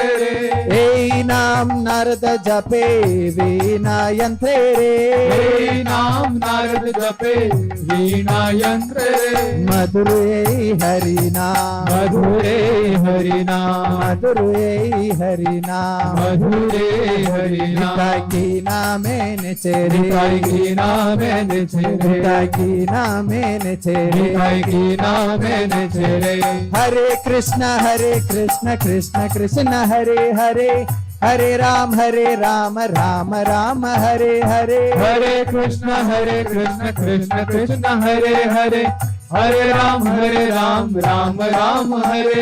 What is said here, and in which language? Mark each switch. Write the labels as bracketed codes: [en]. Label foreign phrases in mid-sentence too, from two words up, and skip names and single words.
[bn] এ নাম নারদ জপে বীণা যন্ত্রে রে হে নাম নারদ জপে বীণা যন্ত্রে মধুরে হরি নাম মধুরে হরি নাম মধুরে হরি নাম মধুরে হরি निताय नाम কী নামে নেচেরে নিতাই কী নামে নেচেরে নিতায় কী নামে নেচেরে নিতাই কী নামে নেচেরে [sa] हरे कृष्ण कृष्ण कृष्ण हरे हरे हरे राम राम राम हरे हरे हरे कृष्ण कृष्ण कृष्ण हरे हरे हरे राम राम राम हरे